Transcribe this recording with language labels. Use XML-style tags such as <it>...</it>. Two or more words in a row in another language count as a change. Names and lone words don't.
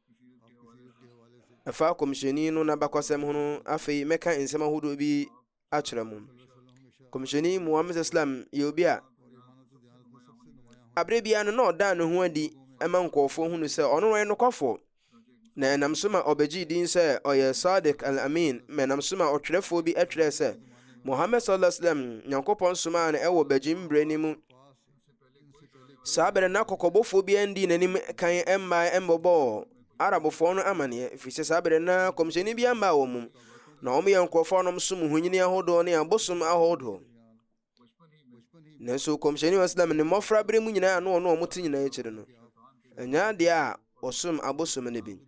<ak>Ɛfa Kɔmhyɛni no n'abakɔsɛm ho no afei mɛka nsɛm ahodoɔ bi akyerɛ mu. Kɔmhyɛni Muhammad sallam yɛ obi a abere bia no na ɔda ne ho adi ɛma nkɔɔfoɔ hunu sɛ ɔno wɔyɛ nokɔfoɔ. Na ɛnam so ma ɔbɛgye din sɛ ɔyɛ Sadiq al-Amin. Ɛnam so ma ɔtwerɛfoɔ bi ɛtwerɛ sɛ Muhammad</ak> <ar>صلى الله عليه وسلم</ar> <ak>Nyankopɔn somaa no ɛwɔ bagyim mbrɛ ni mu. Saa bɛrɛ na kɔkɔbɔfoɔ bi andi n'anim kan ɛmmaa ɛmbɔbɔɔ Arabfoɔ no amaneɛ. Ɛfiri sɛ saa bɛrɛ na Kɔmhyɛni bi amba wɔ mu. Na wɔn yɛ nkurɔfoɔ nom som honyini ahodoɔ ne abosom ahodoɔ. Nanso Kɔmhyɛni wa sallam ne mmɔfra bere mu nyinaa no ɔno ɔmo te nyinaa akyire no ɛnya deɛ a wɔsom abosom no bi.</ak>